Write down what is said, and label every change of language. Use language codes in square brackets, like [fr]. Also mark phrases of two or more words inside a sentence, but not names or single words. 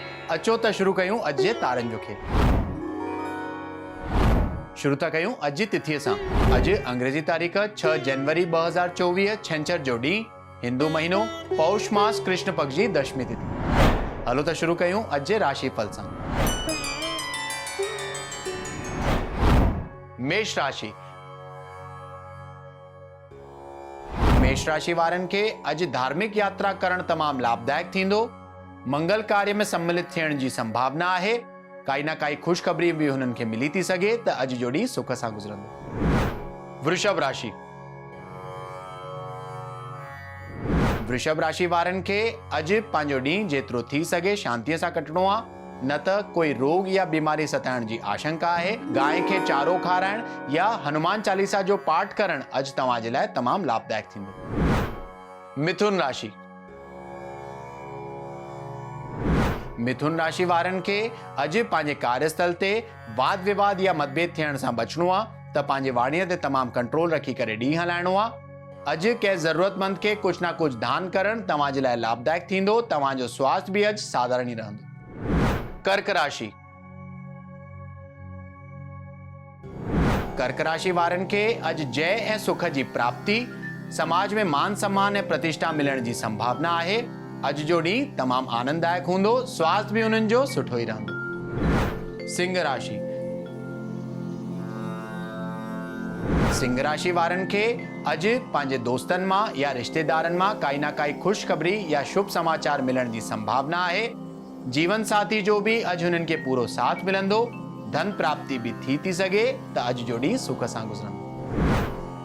[sd] अचो त शुरू कयूं अॼु जे तारनि जो खेल। शुरू था कयूं अॼु जी तिथीअ सां। अॼु अंग्रेजी तारीख़ 6 जनवरी 2024 छंछर जो ॾींहुं, हिंदू महीनो पौष मास कृष्ण पक्ष जी दशमी तिथि। हलो त शुरू कयूं अॼु जे राशिफल सां। मेष राशि। मेष राशि वारनि खे अॼु धार्मिक यात्रा करणु तमामु लाभदायक थींदो। मंगल कार्य में सम्मिलित थियण जी संभावना आहे। काई ना काई ख़ुशख़बरी भी हुननि खे मिली थी सघे त अॼु जो ॾींहुं सुख सां गुज़रंदो। वृषभ राशि। वृषभ राशि वारनि खे अॼु पंहिंजो ॾींहुं जेतिरो थी सघे शांतीअ सां कटणो आहे, न त कोई रोग या बीमारी सताइण जी आशंका आहे। गाय खे चारो खाराइण या हनुमान चालीसा जो पाठ करण अॼु तव्हां जे लाइ तमामु लाभदायक थींदो। मिथुन राशि। मिथुन राशि वारनि खे अॼु पंहिंजे कार्यस्थल ते वाद विवाद या मतभेद थियण सां बचणो आहे त पंहिंजे वाणीअ ते तमामु कंट्रोल रखी करे ॾींहुं हलाइणो आहे। अॼु कंहिं ज़रूरतमंद खे कुझु न कुझु दान करण तव्हां जे लाइ लाभदायक थींदो। तव्हांजो स्वास्थ्य बि अॼु साधारण ई रहंदो। कर्क राशि। कर्क राशि वारनि खे अॼु जय ऐं सुख जी प्राप्ति, समाज में मान सम्मान ऐं प्रतिष्ठा मिलण जी संभावना आहे। अॼु जो ॾींहुं तमामु आनंददायक हूंदो। स्वास्थ्य भी हुननि जो सुठो ई रहंदो। सिंह राशि। सिंह राशि वारनि खे अॼु पंहिंजे दोस्तनि मां या रिश्तेदारनि मां काई ना काई ख़ुशख़बरी या शुभ समाचार मिलण जी संभावना आहे। जीवन साथी जो भी अॼु हुननि खे पूरो साथ मिलंदो। धन प्राप्ति भी थी सघे त अॼु जो ॾींहुं सुख सां गुज़रंदो।